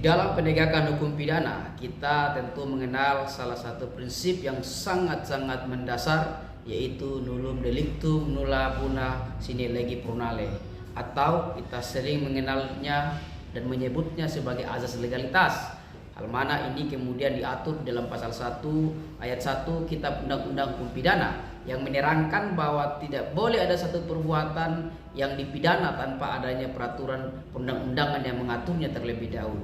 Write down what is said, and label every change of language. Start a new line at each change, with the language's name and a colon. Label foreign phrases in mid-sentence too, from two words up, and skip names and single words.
Indonesian: dalam penegakan hukum pidana, kita tentu mengenal salah satu prinsip yang sangat-sangat mendasar, yaitu
Latin: nullum delictum nulla puna sine lege purnale,
Indonesian: atau kita sering mengenalnya dan menyebutnya sebagai azas legalitas. Hal mana ini kemudian diatur dalam pasal 1 ayat 1 Kitab Undang-Undang Hukum Pidana yang menerangkan bahwa tidak boleh ada satu perbuatan yang dipidana tanpa adanya peraturan perundang-undangan yang mengaturnya terlebih dahulu.